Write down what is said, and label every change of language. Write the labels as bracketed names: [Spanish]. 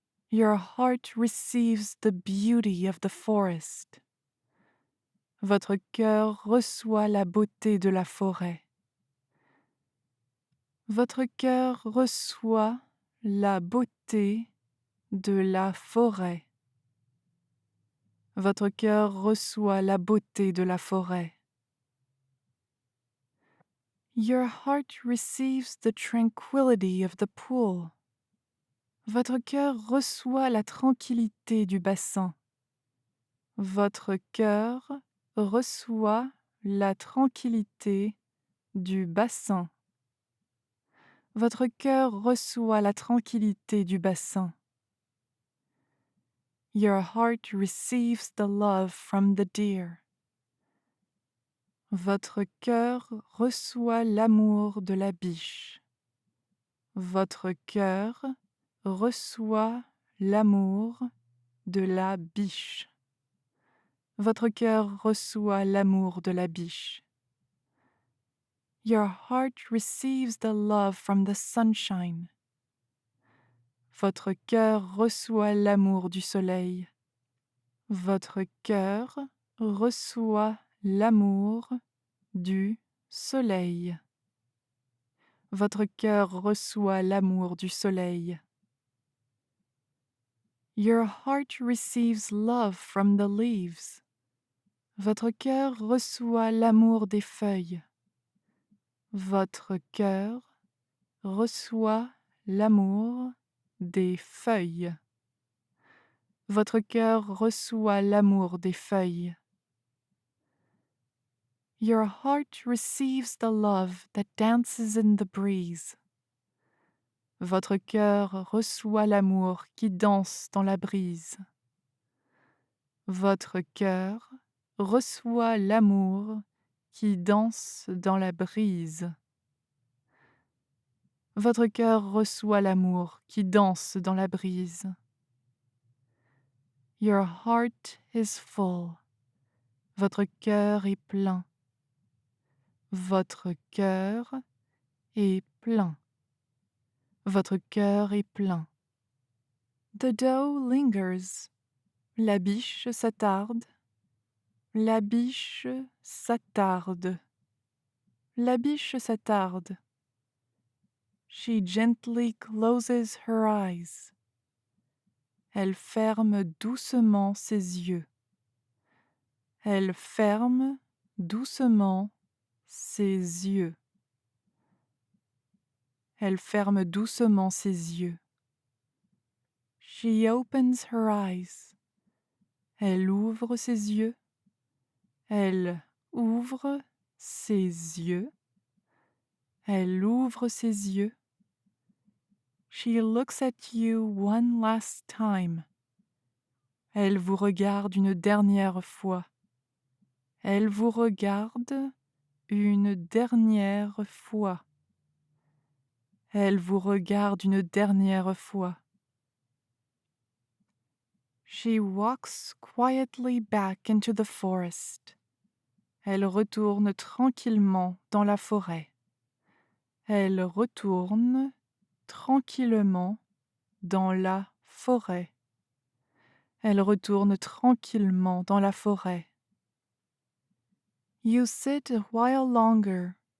[English] Your heart receives the beauty of the forest. [French] Votre cœur reçoit la beauté de la forêt. Votre cœur reçoit la beauté de la forêt. Votre cœur reçoit la beauté de la forêt. [English] Your heart receives the tranquility of the pool. [French] Votre cœur reçoit la tranquillité du bassin. Votre cœur reçoit la tranquillité du bassin. Votre cœur reçoit la tranquillité du bassin. [English] Your heart receives the love from the deer. [French] Votre cœur reçoit l'amour de la biche. Votre cœur reçoit l'amour de la biche. Votre cœur reçoit l'amour de la biche. [English] Your heart receives the love from the sunshine. [French] Votre cœur reçoit l'amour du soleil. Votre cœur reçoit l'amour du soleil. Votre cœur reçoit l'amour du soleil. [English] Your heart receives love from the leaves. [French] Votre cœur reçoit l'amour des feuilles. Votre cœur reçoit l'amour des feuilles. Votre cœur reçoit l'amour des feuilles. [English] Your heart receives the love that dances in the breeze. [French] Votre cœur reçoit l'amour qui danse dans la brise. Votre cœur reçoit l'amour qui danse dans la brise. Votre cœur reçoit l'amour qui danse dans la brise. [English] Your heart is full. [French] Votre cœur est plein. Votre cœur est plein. Votre cœur est plein. [English] The doe lingers. [French] La biche s'attarde. La biche s'attarde. La biche s'attarde. [English] She gently closes her eyes. [French] Elle ferme doucement ses yeux. Elle ferme doucement ses yeux. Elle ferme doucement ses yeux. [English] She opens her eyes. [French] Elle ouvre ses yeux. Elle ouvre ses yeux. Elle ouvre ses yeux. [English] She looks at you one last time. [French] Elle vous regarde une dernière fois. Elle vous regarde une dernière fois. Elle vous regarde une dernière fois. [English] She walks quietly back into the forest. [French] Elle retourne tranquillement dans la forêt. Elle retourne tranquillement dans la forêt. Elle retourne tranquillement dans la forêt. [English] You sit a while longer.